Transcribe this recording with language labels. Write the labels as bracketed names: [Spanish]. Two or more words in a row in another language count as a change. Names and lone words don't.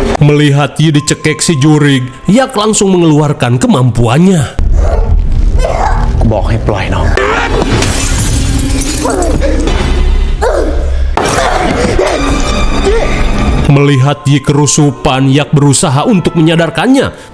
[Indonesian] Melihat Yi dicekik si jurig, Yak langsung mengeluarkan kemampuannya. [Thai] บอกให้ปล่อยน้อง [Indonesian] Melihat Yi kerusupan, Yak berusaha untuk menyadarkannya.